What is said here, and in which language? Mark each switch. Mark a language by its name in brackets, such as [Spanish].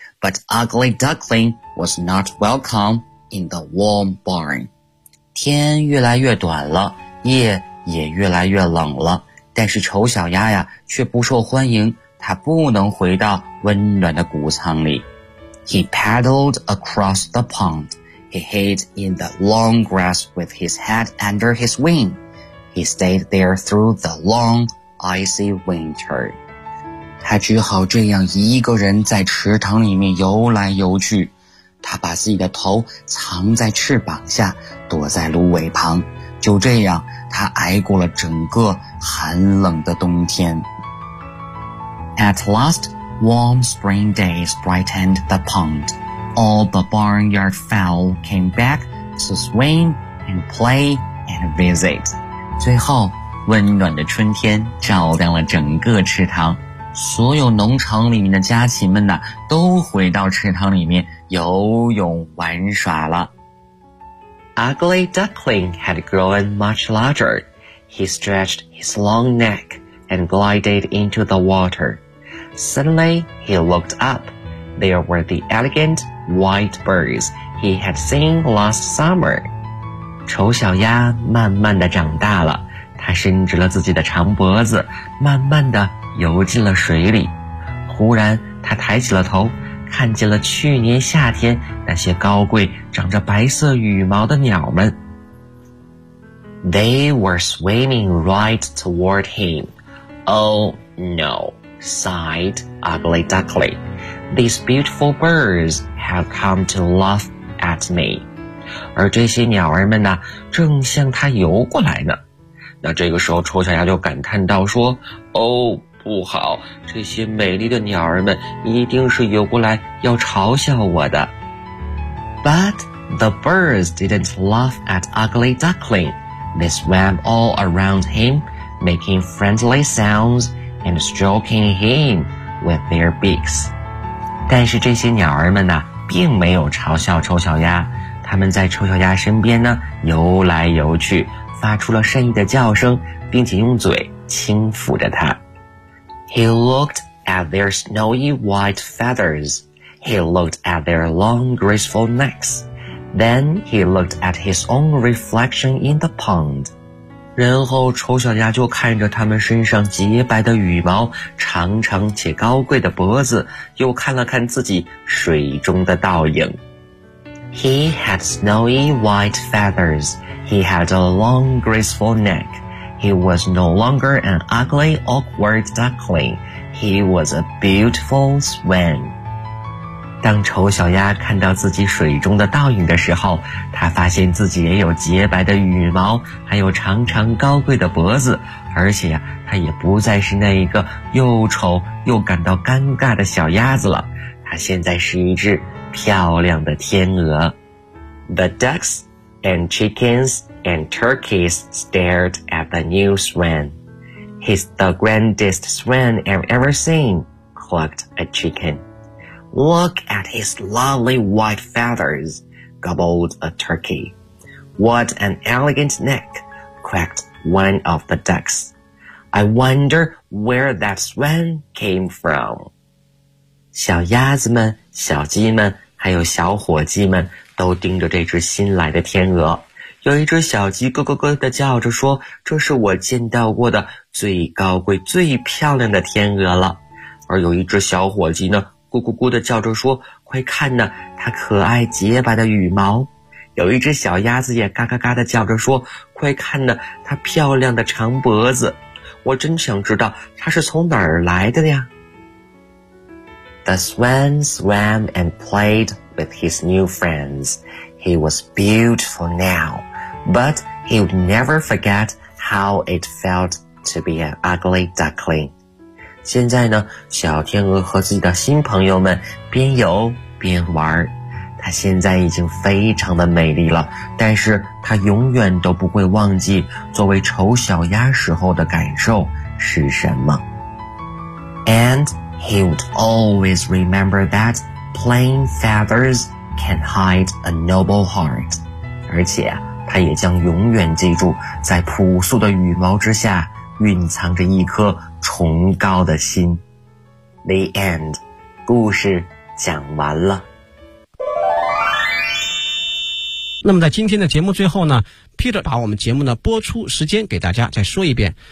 [English] But Ugly Duckling was not welcome in the warm barn. [Chinese] 天越来越短了，夜也越来越冷了，但是丑小鸭呀却不受欢迎，它不能回到温暖的谷仓里。 [English] He paddled across the pond. He hid in the long grass with his head under his wing. He stayed there through the long, icy winter. [Chinese] 他只好这样一个人在池塘里面游来游去。他把自己的头藏在翅膀下，躲在芦苇旁。就这样，他挨过了整个寒冷的冬天。 [English] At last,Warm spring days brightened the pond. All the barnyard fowl came back to swim and play and visit. [Chinese] 最后，温暖的春天照亮了整个池塘，所有农场里面的家禽们呢，都回到池塘里面游泳玩耍了。 [English] Ugly Duckling had grown much larger. He stretched his long neck and glided into the water. Suddenly, he looked up. There were the elegant white birds he had seen last summer. [Chinese] 丑小鸭慢慢地长大了，它伸直了自己的长脖子，慢慢地游进了水里。忽然，它抬起了头，看见了去年夏天那些高贵、长着白色羽毛的鸟们。 [English] They were swimming right toward him. Oh, no. Sighed Ugly Duckling. These beautiful birds have come to laugh at me. [Chinese] 而这些鸟儿们呢，正向它游过来呢。那这个时候，丑小鸭就感叹道说，哦，不好，这些美丽的鸟儿们一定是游过来要嘲笑我的。 [English] But the birds didn't laugh at Ugly Duckling. They swam all around him, making friendly soundsand stroking him with their beaks. [Chinese] 但是这些鸟儿们呢，并没有嘲笑丑小鸭，它们在丑小鸭身边呢，游来游去，发出了善意的叫声，并且用嘴轻抚着它。 [English] He looked at their snowy white feathers. He looked at their long graceful necks. Then he looked at his own reflection in the pond. [Chinese] 然后丑小鸭就看着他们身上洁白的羽毛，长长且高贵的脖子，又看了看自己水中的倒影。 [English] He had snowy white feathers. He had a long graceful neck. He was no longer an ugly awkward duckling. He was a beautiful swan. [Chinese] 当丑小鸭看到自己水中的倒影的时候，他发现自己也有洁白的羽毛，还有长长高贵的脖子，而且呀，他也不再是那一个又丑又感到尴尬的小鸭子了，他现在是一只漂亮的天鹅。 [English] The ducks and chickens and turkeys stared at the new swan. He's the grandest swan I've ever seen, clucked a chicken. Look at his lovely white feathers. Gobbled a turkey. What an elegant neck, quacked one of the ducks. I wonder where that swan came from. [Chinese] 小鸭子们、小鸡们还有小火鸡们都盯着这只新来的天鹅。有一只小鸡咯咯咯地叫着说，这是我见到过的最高贵、最漂亮的天鹅了。而有一只小火鸡呢，咕咕咕地叫着说，快看呢，它可爱洁白的羽毛。有一只小鸭子也嘎嘎嘎地叫着说，快看呢，它漂亮的长脖子。我真想知道它是从哪儿来的呀。 [English] The swan swam and played with his new friends. He was beautiful now, But he would never forget how it felt to be an ugly duckling. [Chinese] 现在呢，小天鹅和自己的新朋友们边游边玩。她现在已经非常的美丽了，但是她永远都不会忘记作为丑小鸭时候的感受是什么。 [English] And he would always remember that plain feathers can hide a noble heart. [Chinese] 而且他也将永远记住，在朴素的羽毛之下蕴藏着一颗崇高的心。 [English] The end. [Chinese] 故事讲完了。那么在今天的节目最后呢， Peter 把我们节目的播出时间给大家再说一遍。